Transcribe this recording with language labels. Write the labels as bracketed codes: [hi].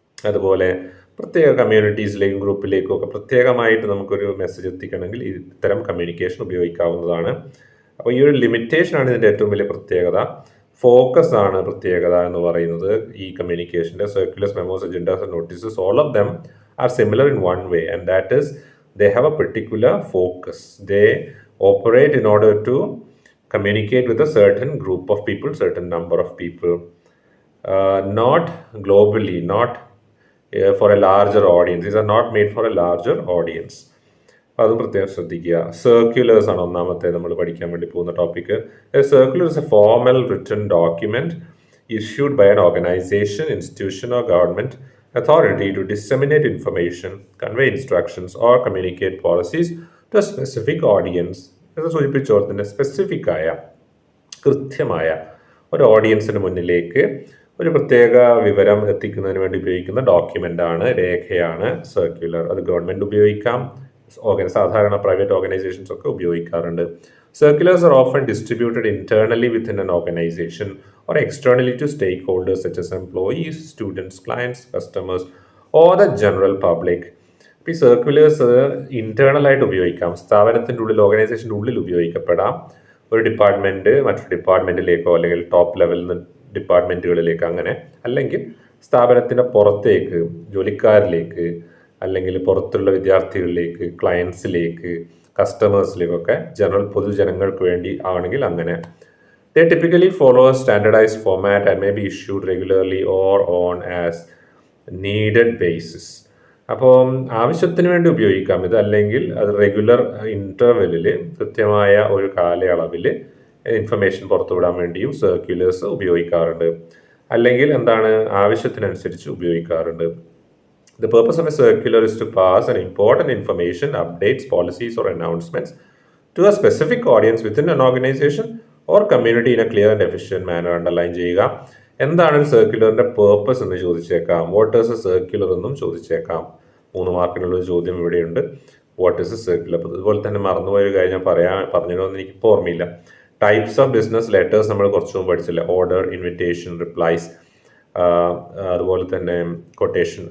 [ml] അതുപോലെ പ്രത്യേക കമ്മ്യൂണിറ്റീസിലേക്കും ഗ്രൂപ്പിലേക്കും ഒക്കെ പ്രത്യേകമായിട്ട് നമുക്കൊരു മെസ്സേജ് എത്തിക്കണമെങ്കിൽ ഇത്തരം കമ്മ്യൂണിക്കേഷൻ ഉപയോഗിക്കാവുന്നതാണ്. അപ്പോൾ ഈ ഒരു ലിമിറ്റേഷനാണ് ഇതിൻ്റെ ഏറ്റവും വലിയ പ്രത്യേകത. ഫോക്കസ് ആണ് പ്രത്യേകത എന്ന് പറയുന്നത് ഈ കമ്മ്യൂണിക്കേഷൻ്റെ. [en] Circulars, memos, agendas and notices, all of them are similar in one way, and that is they have a particular focus. They operate in order to communicate with a certain group of people, certain number of people, not globally, not for a larger audience. These are not made for a larger audience. [ml] അതും പ്രത്യേകം ശ്രദ്ധിക്കുക. Circulars ആണ് ഒന്നാമത്തെ നമ്മൾ പഠിക്കാൻ വേണ്ടി പോകുന്ന topic. [en] Circular is a formal written document issued by an organization, institution or government authority to disseminate information, convey instructions or communicate policies to a specific audience. [ml] ഇത് സൂചിപ്പിച്ചോൾ തന്നെ സ്പെസിഫിക് ആയ, കൃത്യമായ ഒരു ഓഡിയൻസിന് മുന്നിലേക്ക് ഒരു പ്രത്യേക വിവരം എത്തിക്കുന്നതിന് വേണ്ടി ഉപയോഗിക്കുന്ന ഡോക്യുമെൻ്റാണ്, രേഖയാണ് സർക്കുലർ. അത് ഗവൺമെൻറ് ഉപയോഗിക്കാം, സാധാരണ പ്രൈവറ്റ് ഓർഗനൈസേഷൻസ് ഒക്കെ ഉപയോഗിക്കാറുണ്ട്. [en] Circulars are often distributed internally within an organization or externally to stakeholders such as employees, students, clients, customers, or the general public. [ml] ഈ സർക്കുലേഴ്സ് ഇന്റേണലായിട്ട് ഉപയോഗിക്കാം, സ്ഥാപനത്തിൻ്റെ ഉള്ളിൽ, ഓർഗനൈസേഷൻ്റെ ഉള്ളിൽ ഉപയോഗിക്കപ്പെടാം. ഒരു ഡിപ്പാർട്ട്മെൻറ്റ് മറ്റൊരു ഡിപ്പാർട്ട്മെൻറ്റിലേക്കോ അല്ലെങ്കിൽ ടോപ്പ് ലെവലിൽ നിന്ന് ഡിപ്പാർട്ട്മെൻറ്റുകളിലേക്ക്, അങ്ങനെ, അല്ലെങ്കിൽ സ്ഥാപനത്തിൻ്റെ പുറത്തേക്ക്, ജോലിക്കാരിലേക്ക്, അല്ലെങ്കിൽ പുറത്തുള്ള വിദ്യാർത്ഥികളിലേക്ക്, ക്ലയൻസിലേക്ക്, കസ്റ്റമേഴ്സിലേക്കൊക്കെ, പൊതുജനങ്ങൾക്ക് വേണ്ടി ആണെങ്കിൽ അങ്ങനെ. [en] They typically follow a standardized format and may be issued regularly or on as needed basis. [ml] അപ്പോൾ ആവശ്യത്തിന് വേണ്ടി ഉപയോഗിക്കാം ഇത്, അല്ലെങ്കിൽ അത് റെഗുലർ ഇൻ്റർവെല്ലിൽ, കൃത്യമായ ഒരു കാലയളവിൽ ഇൻഫർമേഷൻ പുറത്തുവിടാൻ വേണ്ടിയും സർക്കുലേഴ്സ് ഉപയോഗിക്കാറുണ്ട്. അല്ലെങ്കിൽ എന്താണ്, ആവശ്യത്തിനനുസരിച്ച് ഉപയോഗിക്കാറുണ്ട്. [en] The purpose of a circular is to pass an important information, updates, policies or announcements to a specific audience within an organization or community in a clear and efficient manner. [ml] Underline ചെയ്യുക. എന്താണ് ഒരു സർക്കുലറിൻ്റെ purpose എന്ന് ചോദിച്ചേക്കാം. [en] what is a circular [ml] എന്നും ചോദിച്ചേക്കാം. 3 മാർക്കിനുള്ളൊരു ചോദ്യം ഇവിടെയുണ്ട്. What is A circular. അപ്പോൾ അതുപോലെ തന്നെ മറന്നുപോയൊരു കാര്യം ഞാൻ പറഞ്ഞിരുന്നു, എനിക്കിപ്പോൾ ഓർമ്മയില്ല. [en] types of business letters [ml] നമ്മൾ കുറച്ച് മുമ്പ് പഠിച്ചില്ല. ഓർഡർ, ഇൻവിറ്റേഷൻ, റിപ്ലൈസ്, അതുപോലെ തന്നെ കൊട്ടേഷൻ.